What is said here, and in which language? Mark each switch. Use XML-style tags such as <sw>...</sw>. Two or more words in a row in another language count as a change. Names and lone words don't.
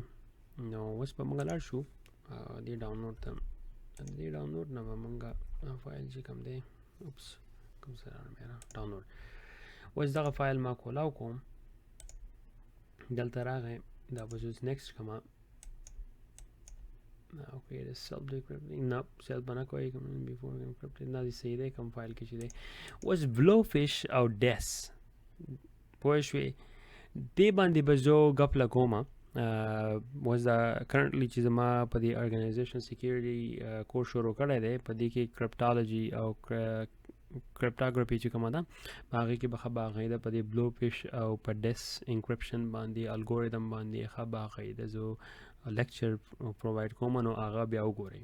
<ps>نو اوس به مونږ لاړ شو دې ډاونلوډ ته. دې ډاونلوډ نه به مونږ فایل چې کوم دی اوپس کوم سره ډاونلوډ. اوس دغه فایل ما کولاو کوم، دلته راغی، دا به زه نیکسټ کړم.</ps> <en>Now create a self decrypting. No, self بنا کوئی before encrypted.</en> <ps>نه دې صحیح دی کوم فایل کې چې دی. اوس بلوفش او ډیس، پوه شوې؟ دې باندې به زه ګپ لګوم. اوس دا کرنټلی چې زما په دې ارګنایزیشن</ps> <en>security course</en> <ps>شروع کړی دی، په دې کې کرپټالوجي او کرپټاګرافي چې کومه ده په هغې کې به ښه باقاعده په دې بلوفش او په</ps> <en>DES encryption</en> <ps>باندې الګوریدم باندې ښه باقاعده زه لیکچر پرووایډ کوم، نو هغه بیا وګورئ.</ps>